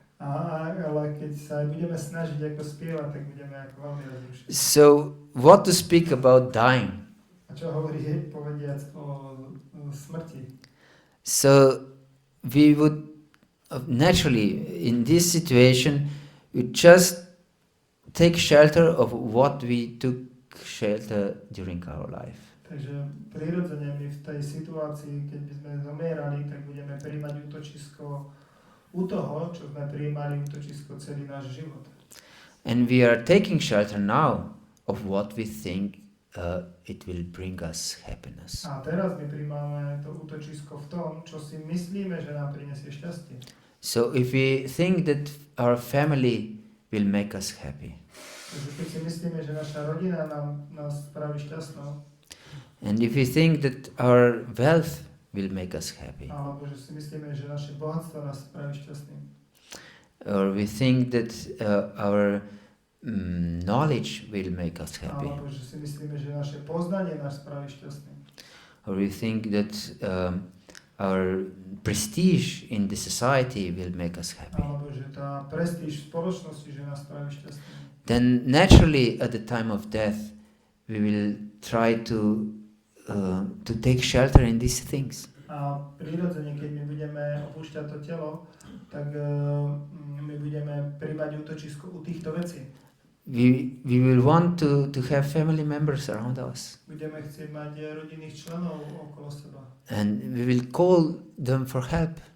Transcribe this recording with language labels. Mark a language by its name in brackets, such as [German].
[Slovak] Ale keď sa budeme snažiť ako spievať, tak budeme ako veľmi rozrušení. [English] So, what to speak about dying? [Slovak] A čo hovorí povediac o smrti? [English] So, we would naturally, in this situation, we just take shelter of what we took shelter during our life. [Slovak] Takže prirodzene my v tej situácii, keď by sme zomierali, tak budeme prijímať útočisko u toho, čo sme prijímali útočisko celý náš život. [English] And we are taking shelter now of what we think it will bring us happiness. [Slovak] A teraz my prijímame to útočisko v tom, čo si myslíme, že nám prinesie šťastie. [English] So if we think that our family will make us happy, [Slovak] Takže keď si myslíme, že naša rodina nás spraví šťastnou, [English] and if we think that our wealth will make us happy, [Slovak] alebo že si myslíme, že naše bohatstvo nás spraví šťastným, [English] or we think that our knowledge will make us happy, [Slovak] alebo že si myslíme, že naše poznanie nás spraví šťastným, [English] or we think that our prestige in the society will make us happy, [Slovak] alebo že tá prestíž v spoločnosti, že nás spraví šťastným, [English] then naturally at the time of death we will try to take shelter in these things. [Slovak] A prirodzene, keď my budeme opúšťať to telo, tak my budeme príjmať útočisko u týchto vecí. [English] We will want to have family members around us, [Slovak] Budeme chcieť mať rodinných členov okolo seba. [English] and we will call them for help.